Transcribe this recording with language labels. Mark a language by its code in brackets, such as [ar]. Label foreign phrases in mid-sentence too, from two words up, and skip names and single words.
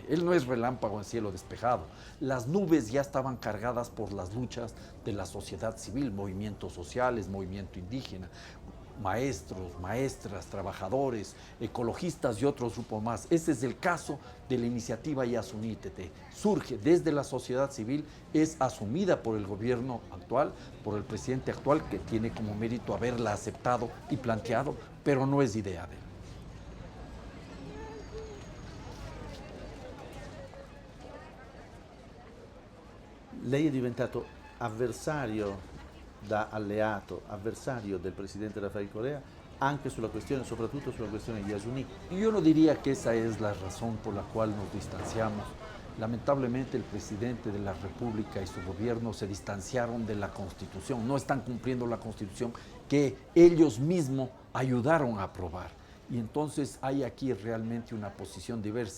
[es] Él no es relámpago en cielo despejado. Las nubes ya estaban cargadas por las luchas de la sociedad civil, movimientos sociales, movimiento indígena, maestros, maestras, trabajadores, ecologistas y otros grupos más. Ese es el caso de la iniciativa Yasuní ITT. Surge desde la sociedad civil, es asumida por el gobierno actual, por el presidente actual, que tiene como mérito haberla aceptado y planteado, pero no es idea de él. [it] Lei è diventato avversario da alleato, avversario del presidente Rafael Correa, anche sulla questione, soprattutto sulla questione di Yasuní. [es] Yo no diría que esa es la razón por la cual nos distanciamos. Lamentablemente el presidente de la República y su gobierno se distanciaron de la Constitución, no están cumpliendo la Constitución que ellos mismos ayudaron a aprobar. Y entonces hay aquí realmente una posición diversa.